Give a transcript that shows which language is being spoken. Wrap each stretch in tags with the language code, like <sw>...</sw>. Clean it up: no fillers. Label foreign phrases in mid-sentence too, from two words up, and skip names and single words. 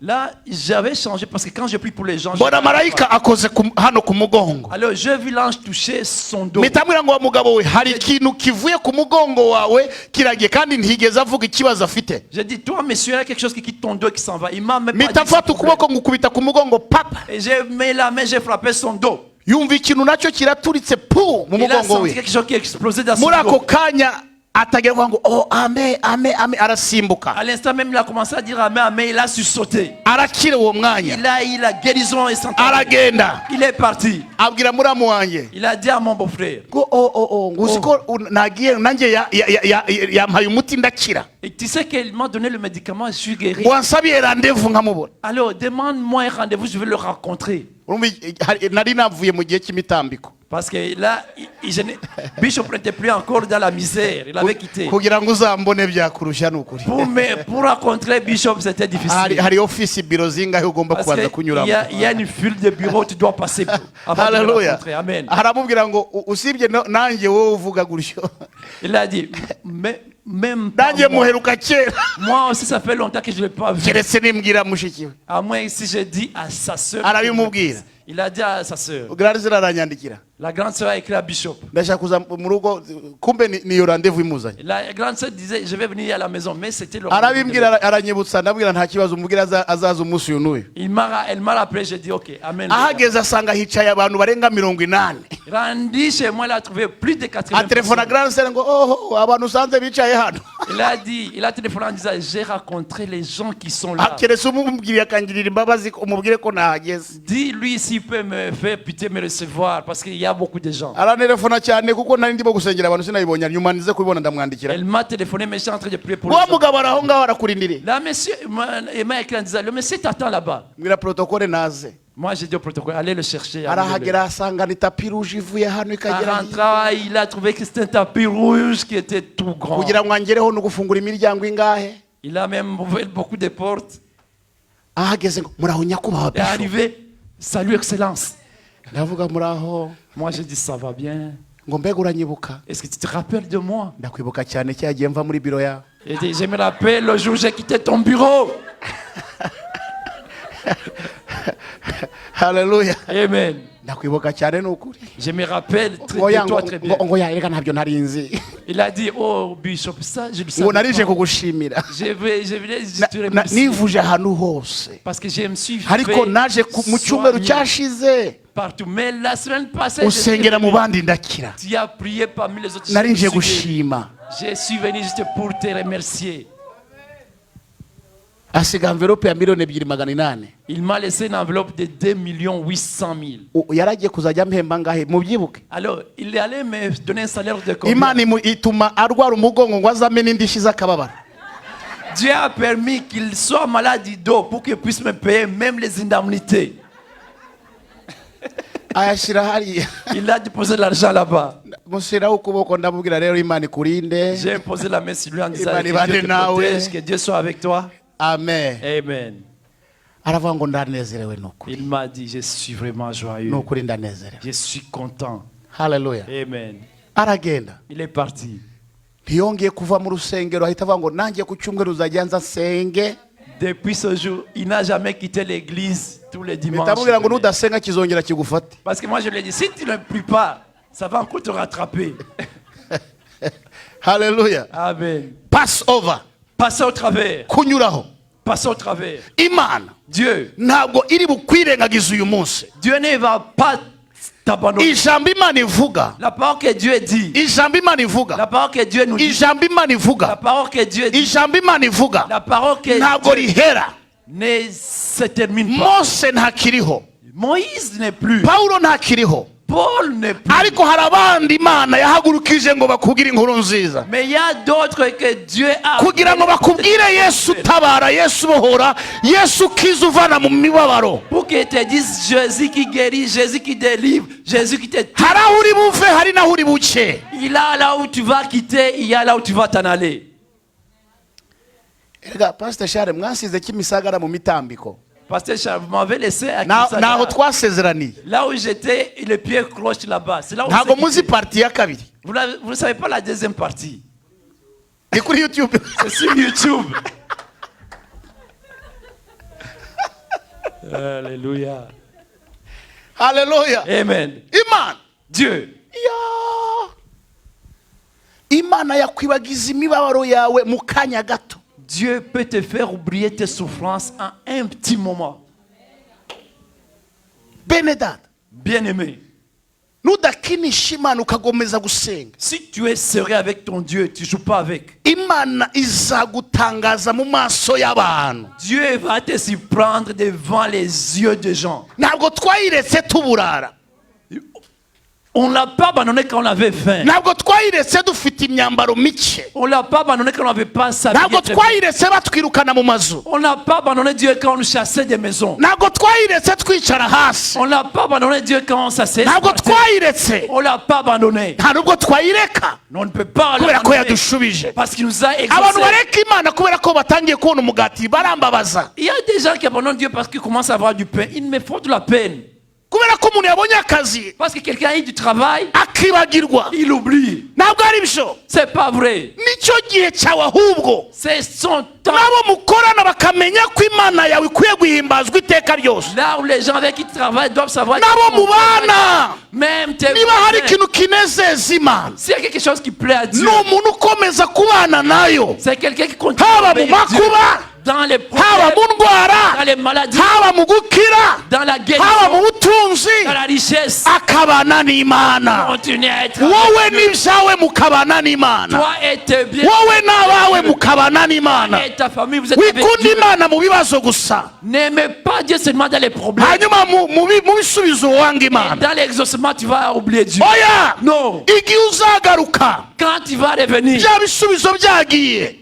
<fr>Là, j'avais changé parce que quand je prie pour les gens,</fr> <rw>Mbona marayika akoze hano ku mugongo.</rw> <fr>alors je vis l'ange toucher son dos.</fr> <rw>Mitamwira ngo wa mugabo we hari ikintu kivuye ku mugongo wawe kiragiye kandi ntigeze avuga ikibazo afite.</rw> <fr>J'ai dit, toi, monsieur, il y a quelque chose qui quitte ton dos et qui s'en va. Il m'a même pas dit.</fr> <rw>Mitafata ukuboko ngukubita ku mugongo papa.</rw> <fr>Et j'ai mis la main, j'ai frappé son dos.</fr> <rw>Yumva ikintu nacyo kiraturitse pu mu</rw> <fr>Il a</fr> <rw>mugongo</rw> <fr>senti</fr> <rw>we.</rw> <fr>quelque chose qui a explosé dans son</fr> <rw>Muri ako</rw> <fr>dos.</fr> <rw>kanya atagira ngo oh amen amen amen arasimbuka.</rw> <fr>À l'instant même, il a commencé à dire amen, amen. Il a sursauté.</fr> <rw>Arakira uwo mwanya.</rw> <fr>Il a eu la guérison instantanée.</fr> <rw>Aragenda.</rw> <fr>Il est parti.</fr> <rw>Abwira muramu wanjye.</rw> <fr>Il a dit à mon beau-frère.</fr> <rw>Nguziko nagiye nanjye yampaye umuti ndakira.</rw> <fr>Et tu sais qu'il m'a donné le médicament, je suis guéri.</fr> <rw>Wansabiye rendez-vous nkamubona.</rw> <fr>Alors, demande-moi un rendez-vous, je vais le rencontrer.</fr> <rw>Nari navuye mu gihe cy'imitambiko.</rw> <fr>Parce que là, Bishop n'était plus encore dans la misère. Il avait quitté.</fr> <rw>Kugira ngo uzambone byakurusha nukuri.</rw> <fr>Pour rencontrer Bishop, c'était difficile.</fr> <rw>Hari office biro zingahe ugomba</rw> <fr>Parce</fr> <rw>kubanza</rw> <fr>qu'il</fr> <rw>kunyuramo.</rw> <fr>y a une file de bureaux, tu dois passer avant de le Hallelujah. rencontrer. Amen.</fr> <rw>Haramubwira ngo usibye nanjye wowe uvuga gutyo.</rw> <fr>Il a dit, même</fr> <rw>Nanjye</rw> <fr>moi,</fr> <rw>muheruka kera.</rw> <fr>moi aussi, ça fait longtemps que je ne l'ai pas vu.</fr> <rw>Keretse nimbwira mushiki we.</rw> <fr>À moins si je dis à sa sœur.</fr> <rw>Arabimubwira.</rw> <fr>Il a dit à sa sœur.</fr> <rw>Grarizira aranyandikira.</rw> <fr>La grande sœur a écrit à Bishop.</fr> <rw>Ndashaka kuza mu rugo kumbe niyo rendez-vous imuzanye.</rw> <fr>La grande sœur disait, je vais venir à la maison, mais c'était le rendez-vous.</fr> <rw>Arabimbwira aranyibutsa ndabwira nta kibazo umubwira azaza umunsi uyu n'uyu.</rw> <fr>Elle m'a rappelé, j'ai dit, ok, amen.</fr> <rw>Ahageze asanga hicaye abantu barenga 80.</rw> <fr>Rendu chez moi, il a trouvé plus de 80</fr> <rw>Atelefona</rw> <fr>Grand Sœur</fr> <rw>ngo oh abantu usanze bicaye hano.</rw> <fr>Il a téléphoné en disant, j'ai rencontré les gens qui sont là.</fr> <rw>Keretse umubwiriye akangirira imbabazi umubwire ko nahageze.</rw> <fr>Dis-lui s'il peut me faire pitié, me recevoir, parce qu'il y a beaucoup de gens.</fr> <rw>Aranelefona cyane kuko nari ndimo gusengera abantu sinayibonye nyuma nize kubibona ndamwandikira.</rw> <fr>Elle m'a téléphoné, mais je suis en train de prier pour</fr> <rw>Wa</rw> <fr>lui.</fr> <rw>mugabo araho ngaho arakurindiriye.</rw> <fr>Là, monsieur, il m'a écrit en disant, le monsieur t'attend là-bas.</fr> <rw>Mbwira protocole naze.</rw> <fr>Moi, j'ai dit au protocole, allez le chercher.</fr> <rw>Arahagera asanga ni</rw> <fr>tapi rouge</fr> <rw>ivuye hano</rw> <fr>En</fr> <rw>ikagera.</rw> <fr>rentrant, il a trouvé que c'était un tapis rouge qui était tout grand.</fr> <rw>Kugira ngo angereho no gufungura imiryango ingahe.</rw> <fr>Il a même ouvert beaucoup de portes.</fr> <rw>Ahageze ngo muraho nyakubahwa.</rw> <fr>Il est arrivé, salut excellence.</fr> <rw>Ndavuga muraho.</rw> <fr>Moi, j'ai dit, ça va bien.</fr> <rw>Ngo mbega uranyibuka.</rw> <fr>Est-ce que tu te rappelles de moi?</fr> <rw>Ndakwibuka cyane cyagiye mva muri biro yawe.</rw> <fr>Il dit, je me rappelle le jour où j'ai quitté ton bureau. Hallelujah. Amen.</fr> <rw>Ndakwibuka cyane n'ukuri.</rw> <fr>Je me rappelle de toi très bien.</fr> <rw>Ngo yareka ntabyo narinzi.</rw> <fr>Il a dit, oh Bishop, ça, je le</fr> <rw>Ubu</rw> <fr>savais</fr> <rw>narije</rw> <fr>pas.</fr> <rw>kugushimira.</rw> <fr>Je vais te remercier.</fr> <rw>Nivuje ahantu hose.</rw> <fr>Parce que je me suis</fr> <rw>Ariko naje mu cyumweru</rw> <fr>soigner</fr> <rw>cyashize.</rw> <fr>partout. Mais la semaine passée,</fr> <rw>Usengera mu bandi ndakira.</rw> <fr>tu as prié parmi les autres.</fr> <rw>Narinje</rw> <fr>Je suis</fr> <rw>gushima.</rw> <fr>Je suis venu juste pour te remercier.</fr> <rw>Asiga envelope ya 2,800,000.</rw> <fr>Il m'a laissé une enveloppe de 2,800,000.</fr> <rw>Yaragiye kuzajya mpemba ngahe mubyibuke.</rw> <fr>Alors, il est allé me donner un salaire de combien?</fr> <rw>Imana ituma arwara umugongo ngo azame n'indishyi z'akababara.</rw> <fr>Dieu a permis qu'il soit malade du dos pour qu'il puisse me payer même les indemnités.</fr> <rw>ayashyira hariya</rw> <fr>Il a déposé l'argent là-bas.</fr> <rw>mushyiraho ukuboko ndamubwira rero Imana ikurinde.</rw> <fr>J'ai imposé la main sur lui en disant</fr> <rw>Imana</rw> <fr>que</fr> <rw>ibane</rw> <fr>Dieu te</fr> <rw>nawe.</rw> <fr>protège, que Dieu soit avec toi. Amen. Amen.</fr> <rw>aravuga ngo ndanezerewe nukuri.</rw> <fr>Il m'a dit, je suis vraiment joyeux.</fr> <rw>Nukuri ndanezerewe.</rw> <fr>Je suis content. Hallelujah. Amen.</fr> <rw>Aragenda.</rw> <fr>Il est parti.</fr> <rw>ntiyongeye kuva mu rusengero ahita avuga ngo nanjye ku cyumweru uzajya nza nsenge.</rw> <fr>Depuis ce jour, il n'a jamais quitté l'église tous les dimanches.</fr> <rw>Bitamubwira ngo nudasenga kizongera kigufate.</rw> <fr>Parce que moi je lui ai dit, si tu ne pries pas, ça va encore te rattraper. Hallelujah. Amen.</fr> <en>Pass over.</en> <fr>Passez au travers.</fr> <rw>Kunyuraho.</rw> <fr>Passez au travers.</fr> <rw>Imana</rw> <fr>Dieu.</fr> <rw>ntabwo iri bukwirengagiza uyu munsi.</rw> <fr>Dieu ne va pas t'abandonner.</fr> <rw>ijambo Imana ivuga.</rw> <fr>La parole que Dieu dit.</fr> <rw>ijambo Imana ivuga.</rw> <fr>La parole que Dieu nous dit.</fr> <rw>ijambo Imana</rw> <fr>La</fr> <rw>ivuga.</rw> <fr>parole que Dieu dit.</fr> <rw>ijambo Imana ivuga.</rw> <fr>La parole que</fr> <rw>ntabwo</rw> <fr>Dieu</fr> <rw>rihera.</rw> <fr>ne se termine pas.</fr> <rw>Mose ntakiriho.</rw> <fr>Moïse n'est plus.</fr> <rw>Pawulo ntakiriho.</rw> <fr>Paul n'est plus.</fr> <rw>ariko hari abandi Imana yahagurukije ngo bakubwire inkuru nziza.</rw> <fr>Mais il y a d'autres que Dieu a.</fr> <rw>kugira ngo bakubwire Yesu utabara, Yesu ubohora, Yesu ukiza uvana mu mibabaro.</rw> <fr>Pour qu'ils te disent Jésus qui guérit, Jésus qui délivre, Jésus qui te tue.</fr> <rw>hari aho uri buve, hari n'aho uri buke.</rw> <fr>Il y a là où tu vas quitter, il y a là où tu vas t'en aller.</fr> <rw>Erega Pastor Charles mwasize Kimisagara mu mitambiko.</rw> <fr>Pasteur Charles, vous m'avez laissé à</fr> <rw>naho</rw> <fr>Kimisagara.</fr> <rw>twasezeraniye.</rw> <fr>Là où j'étais, le pied cloche là-bas. C'est là où</fr> <rw>ntabwo</rw> <fr>c'est</fr> <rw>muzi</rw> <fr>quitté.</fr> <rw>parti ya kabiri.</rw> <fr>Vous ne savez pas la deuxième partie.</fr> <rw>ni kuri YouTube.</rw> <fr>C'est sur YouTube. Alléluia. Hallelujah. Amen.</fr> <rw>Imana</rw> <fr>Dieu.</fr> <rw>ya Imana yakwibagiza imibabaro yawe mu kanya gato.</rw> <fr>Dieu peut te faire oublier tes souffrances en un petit moment.</fr> <rw>Benedad,</rw> <fr>Bien-aimé,</fr> <rw>nudakinisha Imana ukagomeza gusenga,</rw> <fr>si tu es sérieux avec ton Dieu, tu ne joues pas avec.</fr> <rw>Imana izagutangaza mu maso y'abantu.</rw> <fr>Dieu va te surprendre devant les yeux des gens.</fr> <rw>Ntabwo twayiretse tuburara.</rw> <fr>On ne l'a pas abandonné quand on avait faim.</fr> <rw>Ntabwo twayiretse dufite imyambaro mike.</rw> <fr>On ne l'a pas abandonné quand on n'avait pas sa vie.</fr> <rw>Ntabwo twayiretse batwirukana mu mazu.</rw> <fr>On n'a pas abandonné Dieu quand on nous chassait des maisons.</fr> <rw>Ntabwo twayiretse twicara hasi.</rw> <fr>On n'a pas abandonné Dieu quand on s'asseyait.</fr> <rw>Ntabwo twayiretse.</rw> <fr>On ne l'a pas abandonné.</fr> <rw>Nta nubwo twayireka</rw> <fr>Mais on ne peut pas</fr> <rw>kubera ko</rw> <fr>l'abandonner</fr> <rw>yadushubije.</rw> <fr>parce qu'il nous a</fr> <rw>Abantu</rw> <fr>exaucés.</fr> <rw>bareka Imana kubera ko batangiye kubona umugati barambabaza.</rw> <fr>Il y a des gens qui abandonnent Dieu parce qu'ils commencent à avoir du pain. Ils me font de la peine.</fr> <rw>Kubera ko umuntu yabonye akazi</rw> <fr>Parce que quelqu'un a eu du travail,</fr> <rw>akibagirwa.</rw> <fr>il oublie.</fr> <rw>Ntabwo ari byo.</rw> <fr>C'est pas vrai.</fr> <rw>Nicyo gihe cyawe ahubwo</rw> <fr>C'est son temps.</fr> <rw>nabo mukorana bakamenya ko Imana yawe ikwiye guhimbazwa iteka ryose.</rw> <fr>Là où les gens avec qui tu travailles doivent savoir.</fr> <rw>Nabo mubana</rw> <fr>Même tes</fr> <rw>niba hari</rw> <fr>voisins.</fr> <rw>ikintu kinezeza Imana,</rw> <fr>S'il y a quelque chose qui plaît à</fr> <rw>ni</rw> <fr>Dieu,</fr> <rw>umuntu ukomeza kubana nayo,</rw> <fr>c'est quelqu'un qui continue</fr> <rw>haba</rw> <fr>à</fr> <rw>mu</rw> <fr>obéir Dieu</fr> <rw>makuba,</rw> <fr>dans les</fr> <rw>haba</rw> <fr>problèmes,</fr> <rw>mu ndwara,</rw> <fr>dans les maladies,</fr> <rw>haba mu gukira,</rw> <fr>dans la</fr> <rw>haba mu</rw> <fr>guérison,</fr> <rw>butunzi,</rw> <fr>dans la richesse.</fr> <rw>akabana n'Imana.</rw> <fr>Continue à être</fr> <rw>Wowe</rw> <fr>avec Dieu.</fr> <rw>n'ibyawe mukabana n'Imana.</rw> <fr>Toi et tes biens.</fr> <rw>Wowe n'abawe mukabana n'Imana.</rw> <fr>Et ta famille, vous êtes avec</fr> <rw>Wikunda</rw> <fr>Dieu.</fr> <rw>Imana mu bibazo gusa,</rw> <fr>N'aimez pas Dieu seulement dans les problèmes.</fr> <rw>hanyuma mu bisubizo wanga Imana.</rw> <fr>Dans l'exaucement, tu vas oublier Dieu.</fr> <rw>Oya,</rw> <fr>Non.</fr> <rw>igihe uzagaruka</rw> <fr>Quand tu vas revenir,</fr> <rw>bya bisubizo byagiye,</rw>